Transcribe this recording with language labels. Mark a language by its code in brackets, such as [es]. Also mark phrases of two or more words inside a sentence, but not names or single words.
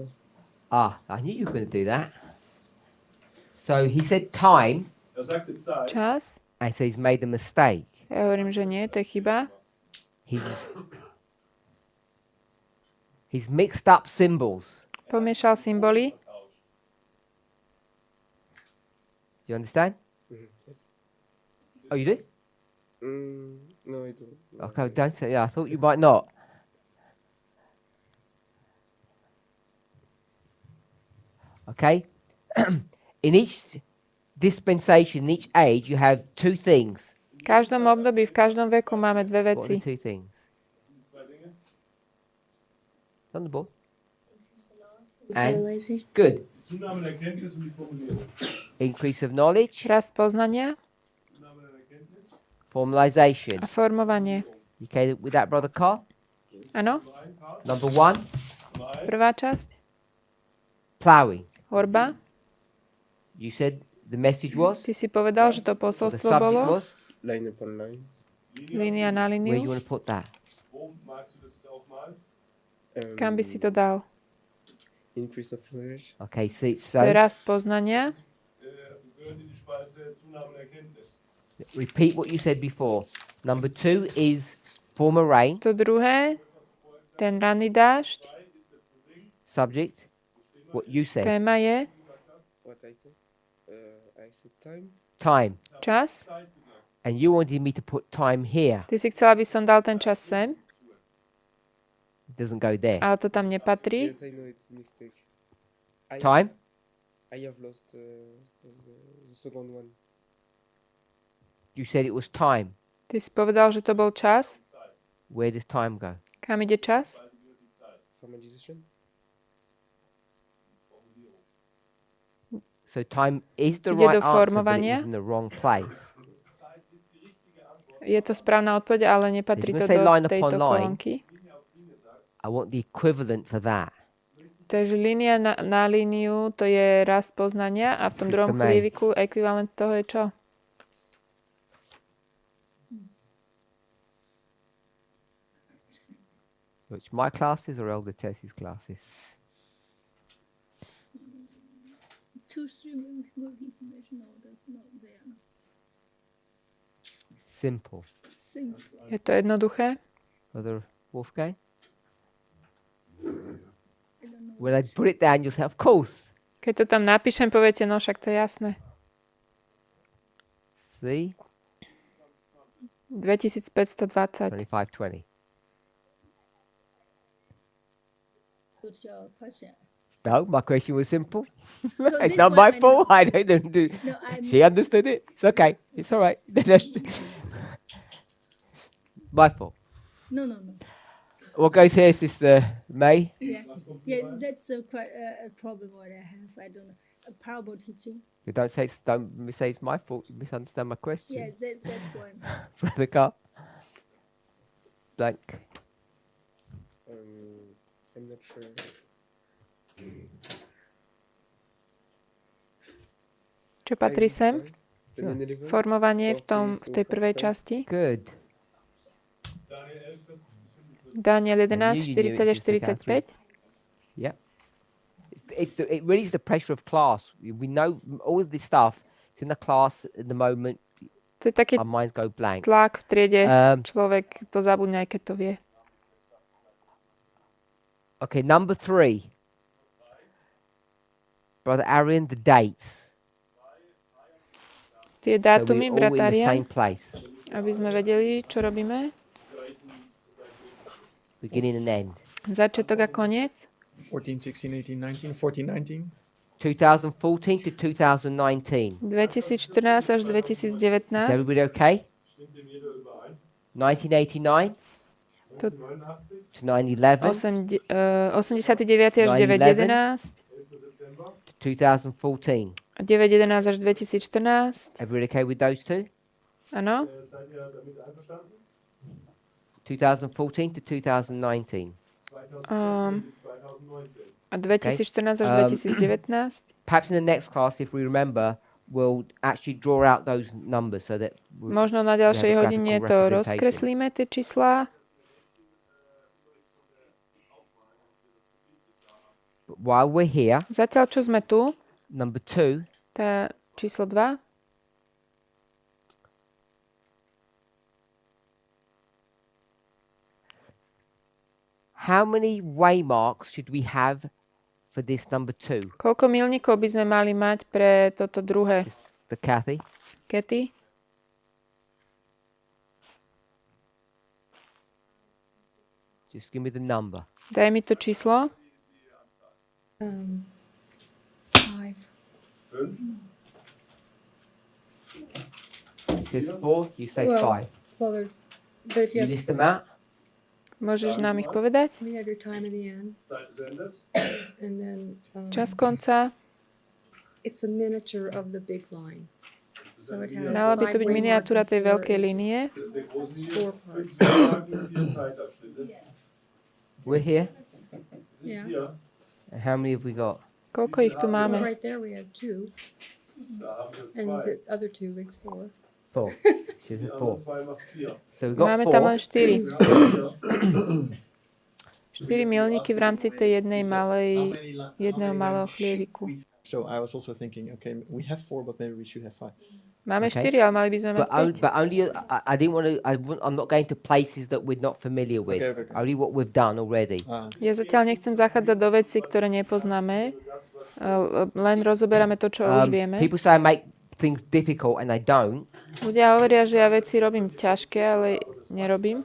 [en] I knew you were going to do that. So he said time, [de] Sagte Zeit. [sk] čas. [en] and so he's made a mistake. [sk] Ja hovorím, že nie, to je chyba. [en] He's mixed up symbols. [sk] Pomiešal symboly. [en] Do you understand? Yes. Oh, you do? No, I don't. Okay, don't say. Yeah, I thought you might not. Okay. In each dispensation, in each age, you have two things. [sk] V každom období, v každom veku máme dve [en] What are [sk] veci. [en] the two things? On the board. And good. [de] Zunahme der Erkenntnis und die Formulierung. [en] Increase of knowledge, [sk] Rast poznania [de] Zunahme der Erkenntnis. [en] formalization. [sk] a formovanie. [en] You okay with that, Brother Carl? [sk] Áno? [en] Number one, [sk] Prvá časť. [en] ploughing. [sk] Orba. [en] You said the message was? [sk] Ty si povedal, že to [en] Or the [sk] posolstvo [en] subject [sk] bolo [en] was? Line upon line. [sk] línia na [en] Where you [sk] líniu. [en] want to put that? [de] Wo magst du das aufmalen? [sk] Kam by si to dal? [en] Increase of knowledge. Okay, see, [sk] To je [en] so [sk] rast poznania. [de] Gehört in die Spalte Zunahme der Erkenntnis. [en] repeat what you said before. Number two is former rain, [sk] To druhé, ten ranný dážď. [en] subject, what you said. [sk] Téma je [en] What I said? I said time. Time. [sk] čas. [en] And you wanted me to put time here. [sk] Ty si chcela, aby som dal ten čas sem, [en] It doesn't go there. [sk] ale to tam nepatrí. [en] Yes, I know it's a mistake. Time? I have lost the second one. You said it was time. [sk] Ty si povedal, že to bol čas. [en] Where does time go? [sk] Kam ide čas? [en] Formalization. So time is the [sk] Ide [en] right [sk] do [en] answer, but it [sk] formovania. [en] is in the wrong place. [sk] Je to správna odpoveď, ale nepatrí to [en] So if you say [sk] do [en] line upon [sk] tejto [en] line, [sk] kolónky. [en] I want the equivalent for that. [sk] Takže línia na líniu, to je rast poznania a v tom [en] Mr. [sk] druhom [en] May. [sk] chlieviku ekvivalent toho je čo? [en] Which my classes or Elder Tess's classes? Too streaming more information now that's not there. Simple. Simple. [sk] Je to jednoduché? [en] Brother Wolfgang? I don't know. When I put it down, you'll say, of course. [sk] Keď to tam napíšem, poviete, no však to je jasné. [en] See? 2520. 2520. understood your question. No, my question was simple. So It's this not one my I fault. know. I don't do. No, I'm She understood it. It's okay. It's all right. My fault. no. What goes here, Sister May? Yeah, yeah. That's a problem what I have. I don't know. A parable teaching. You don't say it's my fault. You misunderstand my question. Yeah, that one. Brother Carl. Blank. I'm not sure. [sk] Čo patrí sem? [en] Sure. [sk] Formovanie v tej prvej časti. [en] Good. [sk] Daniel 11, 40 až 45. [en] Yeah. It really is the pressure of class. We know all of this stuff. It's in the class at the moment. [sk] To je taký [en] Our minds go blank. [sk] tlak v triede. Um, Človek to zabudne, aj keď to vie. [en] Okay, number 3. Brother Arian, the dates. [sk] Tie [en] So [sk] dátumy, [en] we're all in the [sk] bratária, [en] same place. [sk] aby sme vedeli, čo robíme. [en] Beginning and end. [sk] Začiatok a koniec. [en] 14, 16, 18, 19, 14, 19. 2014 to 2019. [sk] 2014 až 2019. [en] Is everybody okay? 1989 [sk] To [en] to 9/11 [sk] 89 až 9.11. [en] to 2014. [sk] 9.11 až 2014. [en] Everybody okay with those two? [sk] Áno. [en] 2014 to 2019. [sk] A 2014 až 2019. [en] Perhaps in the next class, if we remember, we'll actually draw out those numbers so that [sk] Možno na ďalšej [en] graphical [sk] hodine to [en] representation. [sk] rozkreslíme, tie čísla. [en] But while we're here, [sk] Zatiaľ, čo sme tu, [en] number 2, [sk] tá číslo 2, [en] how many waymarks should we have for this number 2? [sk] koľko milníkov by sme mali mať pre toto druhé? [en] The Kathy? [sk] Kety? [en] Just give me the number. [sk] Daj mi to číslo. [en] 5. It says 4, you say Well, 5. Well, there's, but if You you list them out? [sk] Môžeš nám ich povedať? [en] have your time in the end, and then [sk] Čas konca. [en] it's a miniature of the big line. So it has [sk] Mala by to [en] 5 [sk] byť [en] waymarks [sk] miniatúra tej [en] and [sk] veľkej línie. [en] 4 parts. We're here. Yeah. And how many have we got? [sk] Koľko ich tu [en] Well, [sk] máme? [en] right there we have 2, and the other 2 makes 4. 4. She's at 4. So we've got [sk] Máme tam [en] 4. [sk] len 4. 4 milníky v rámci tej jedného malého chlieviku. [en] So I was also thinking, okay, we have 4, but maybe we should have 5. [sk] Máme [en] Okay. [sk] 4, ale mali by sme mať [en] But [sk] 5. [en] only I didn't want to. I'm not going to places that we're not familiar with. Okay. Only what we've done already. [sk] Ja zatiaľ nechcem zachádzať do vecí, ktoré nepoznáme. Len rozoberáme to, čo už vieme. [en] People say I make things difficult, and I don't. [sk] Ľudia hovoria, že ja veci robím ťažké, ale nerobím.